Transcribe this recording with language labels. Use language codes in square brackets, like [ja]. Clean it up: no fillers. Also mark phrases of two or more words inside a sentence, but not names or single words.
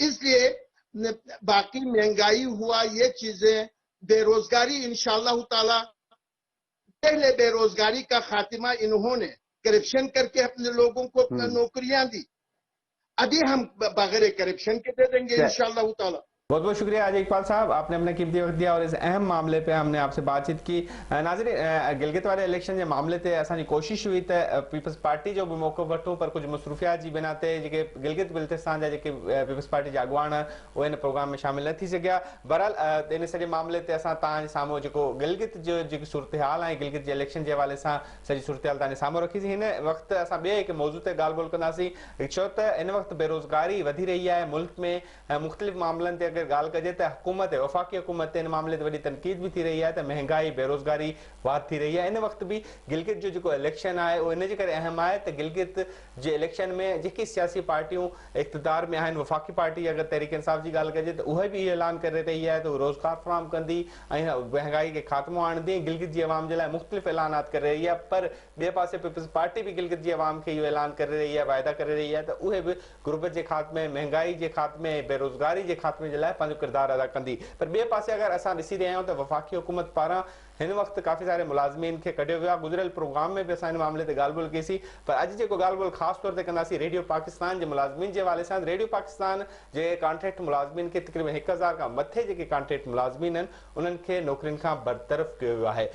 [ur] اس لیے باقی مہنگائی ہوا، یہ چیزیں، بے روزگاری, [ar] إن شاء الله تعالى [ur] پہلے بے روزگاری کا خاتمہ انہوں نے کرپشن کر کے اپنے لوگوں کو نوکریاں دی. ابھی ہم بغیر کرپشن کے دے دیں گے [ar] إن شاء الله تعالى. [ur] بہت بہت شکریہ آج اقبال صاحب، آپ نے اپنا قیمتی وقت دیا اور اس اہم معاملے پہ ہم نے آپ سے بات چیت کی. [sd] नाज़रीन, गिलगित वाले इलेक्शन जे मामले ते असांजी कोशिश हुई त पीपल्स पार्टी जो भी मौक़ो वठूं, पर कुछ मसरूफियात जी बिना ते जेके गिलगित बिल्तिस्तान जा जेके पीपल्स पार्टी जा अॻुवान उहे इन प्रोग्राम में शामिल न थी सघिया। बहरहाल इन सॼे मामले ते असां तव्हांजे साम्हूं जेको गिलगित जो जेकी सूरत हाल आहे, गिलगित जे इलेक्शन जे हवाले सां सॼी सूरत हाल तव्हांजे साम्हूं रखीसीं। हिन वक़्तु असां ॿिए हिकु मौज़ू ते ॻाल्हि ॿोल कंदासीं, छो त इन वक़्तु बेरोज़गारी वधी रही आहे मुल्क में। मुख़्तलिफ़ मामलनि ते अगरि ॻाल्हि कजे त हुकूमत वफ़ाक़ी हुकूमत इन मामले ते वॾी तनक़ीद भी थी रही है, तो महंगाई बेरोज़गारी वाध थी रही है। इन वक्त भी गिलगित जो जो इलेक्शन है वो इन करे अहम है तो गिलगित जे इलेक्शन में जेकी सियासी पार्टियों इक़्तिदार में आहिनि, वफ़ाक़ी पार्टी अगर तहरीक इंसाफ की ॻाल्हि कजे तो उहे भी ऐलान करे रही है तो रोज़गार फराहम कंदी, महंगाई के खात्मो आणंदी, गिलगित जी अवाम जे लाइ मुख़्तलिफ़ ऐलानात करे रही है। पर बे पासे पीपल्स पार्टी भी गिलगित जी अवाम के ऐलान करे रही है, वायदा करे रही है तो उहे भी गुर्बत के खात्मे, महंगाई के खात्मे, बेरोज़गारी के खात्मे जे लाइ पंहिंजो किरदार अदा कंदी। पर बे पासे अगर असां ॾिसी रहिया आहियूं त वफ़ाक़ी हुकूमत पारां हिन वक्त काफ़ी सारे मुलाज़मीन खे कढियो वियो आहे। गुज़िरियल प्रोग्राम में भी असां हिन मामले ते ॻाल्हि ॿोल कईसीं, पर अॼु जेको ॻाल्हि ॿोल ख़ासि तौर ते कंदासीं रेडियो पाकिस्तान जे मुलाज़मीन जे हवाले सां। रेडियो पाकिस्तान जे कॉन्ट्रैक्ट मुलाज़मीन खे तक़रीबन 1000 खां मथे जेके कॉन्ट्रैक्ट मुलाज़मीन आहिनि उन्हनि खे नौकरियुनि खां बरतरफ़ कयो वियो आहे।